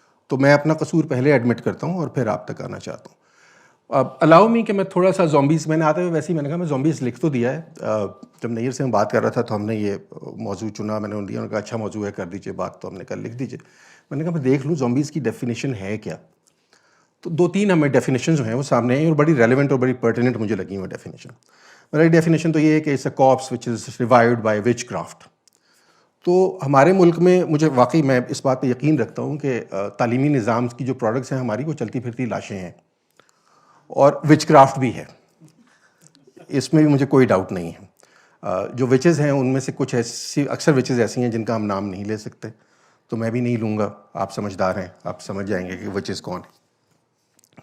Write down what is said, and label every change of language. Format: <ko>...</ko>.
<ur>تو میں اپنا قصور پہلے ایڈمٹ کرتا ہوں اور پھر آپ تک آنا چاہتا ہوں. اب الاؤ می کہ میں تھوڑا سا زومبیز، میں نے آتے ہوئے ویسے ہی میں نے کہا میں زومبیز لکھ تو دیا ہے. جب نیر سے میں بات کر رہا تھا تو ہم نے یہ موضوع چنا، میں نے انہوں نے کہا اچھا موضوع ہے، کر دیجئے بات. تو ہم نے کہا لکھ دیجئے. میں نے کہا میں دیکھ لوں زومبیز کی ڈیفینیشن ہے کیا. تو 2-3 ہمیں ڈیفینیشن جو ہیں وہ سامنے ہیں اور بڑی ریلیونٹ اور بڑی پرٹیننٹ مجھے لگی وہ ڈیفینیشن. میری ڈیفینیشن تو یہ ہے کہ</ur> <en>It's a corpus which is revived by which craft.</en> <ur>تو ہمارے ملک میں مجھے واقعی میں اس بات پہ یقین رکھتا ہوں کہ تعلیمی نظام کی جو پروڈکٹس ہیں ہماری وہ چلتی پھرتی لاشیں ہیں اور وچ کرافٹ بھی ہے, اس میں بھی مجھے کوئی ڈاؤٹ نہیں ہے. جو وچز ہیں ان میں سے کچھ ایسی اکثر وچز ایسی ہیں جن کا ہم نام نہیں لے سکتے, تو میں بھی نہیں لوں گا, آپ سمجھدار ہیں, آپ سمجھ جائیں گے کہ وچز کون ہیں.</ur>